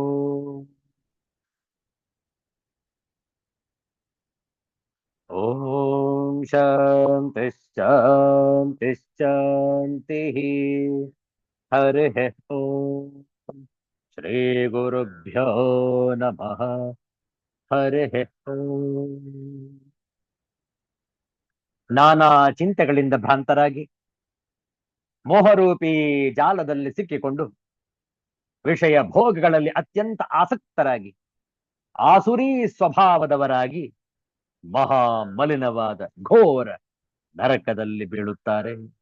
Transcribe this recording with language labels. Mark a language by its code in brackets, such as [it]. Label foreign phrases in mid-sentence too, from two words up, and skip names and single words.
[sa] ॐ शान्तिः शान्तिः शान्तिः हरिः ॐ श्रीगुरुभ्यो नमः ಹರಿಃ ಓಂ. [kn] ನಾನಾ ಚಿಂತೆಗಳಿಂದ ಭ್ರಾಂತರಾಗಿ ಮೋಹರೂಪಿ ಜಾಲದಲ್ಲಿ ಸಿಕ್ಕಿಕೊಂಡು ವಿಷಯ ಭೋಗಗಳಲ್ಲಿ ಅತ್ಯಂತ ಆಸಕ್ತರಾಗಿ ಆಸುರಿ ಸ್ವಭಾವದವರಾಗಿ ಮಹಾ ಮಲಿನವಾದ ಘೋರ ನರಕದಲ್ಲಿ ಬೀಳುತ್ತಾರೆ.